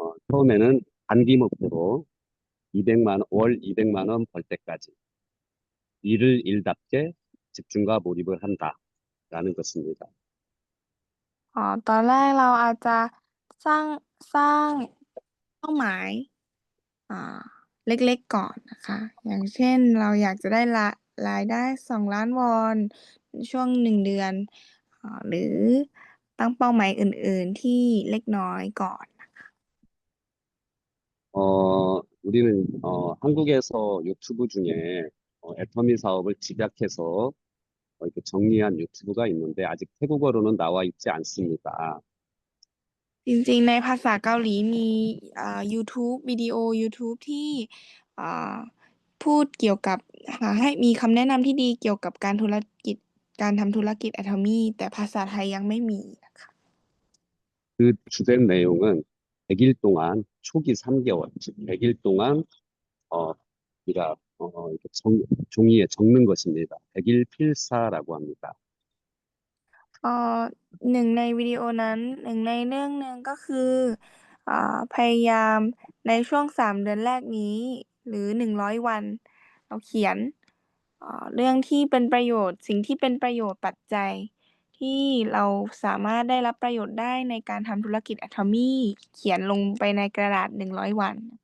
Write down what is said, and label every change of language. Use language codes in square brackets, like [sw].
[ko] 처음에는 단기 목표로 200월 200만 원 벌 때까지 일을 일답게 집중과 몰입을 한다라는 것입니다. [th] ตอนแรกเราอาจจะสร้างเป้าหมายเล็กๆก่อนนะคะ อย่างเช่นเราอยากจะได้รายได้2 ล้านวอนในช่วง1 เดือนหรือตั้งเป้าหมายอื่นๆที่เล็กน้อยก่อน [ko] 우리는 한국에서 유튜브 중에 애터미 사업을 집약해서 이렇게 정리한 유튜브가 있는데 아직 태국어로는 나와 있지 않습니다. [th] จริงๆในภาษาเกาหลีมีYouTube วิดีโอ YouTube ที่พูดเกี่ยวกับให้มีคำแนะนำที่ดีเกี่ยวกับการทำธุรกิจ Atomy แต่ภาษาไทยยังไม่มีนะคะ [ko] 그 주된 내용은 100일 동안 초기 3개월, 즉 100일 동안 우리가 이렇게 종이에 적는 것입니다. 100일 필사라고 합니다. [th] หนึ่งในวิดีโอนั้นหนึ่งในเรื่องหนึ่งก็คือพยายามในช่วง3 เดือนแรกนี้หรือ100 วันเราเขียนเรื่องที่เป็นประโยชน์สิ่งที่เป็นประโยชน์ปัจจัยที่เราสามารถได้รับประโยชน์ได้ในการทำธุรกิจ Atomy เขียนลงไปในกระดาษ100 วัน